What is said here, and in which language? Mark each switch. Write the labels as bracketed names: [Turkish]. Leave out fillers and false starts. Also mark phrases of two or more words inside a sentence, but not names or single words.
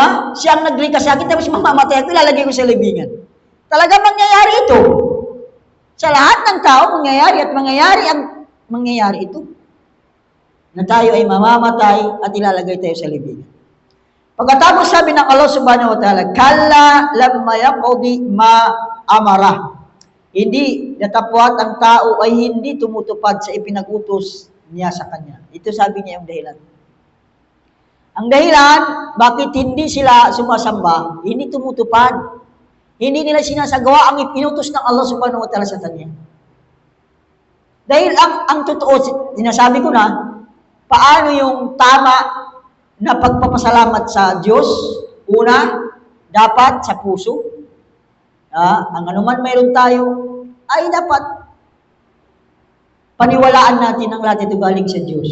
[Filipino] Siya ang naglikha sa akin, tapos mamamatay ako, ilalagay ko sa libingan. Talaga mangyayari ito. Sa lahat ng tao, mangyayari ito. Na tayo ay mamamatay at ilalagay tayo sa libingan. Pagkatapos sabi ng Allah [Arabic] سبحانه وتعالى, كلا لما يقض ما أمره. [Filipino] Hindi natapwat ang tao ay hindi tumutupad sa ipinag-utos niya sa kanya. Ito sabi niya yung dahilan. Ang dahilan, bakit hindi sila sumasamba, hindi tumutupad. Hindi nila sinasagawa ang ipinutos ng Allah [Arabic] سبحانه وتعالى [Filipino] sa kanya. Dahil ang totoo, sinasabi ko na, paano yung tama na pagpapasalamat sa Diyos? Una, dapat sa puso. Ang anuman mayroon tayo, ay dapat paniwalaan natin ang lahat ito galing sa Diyos.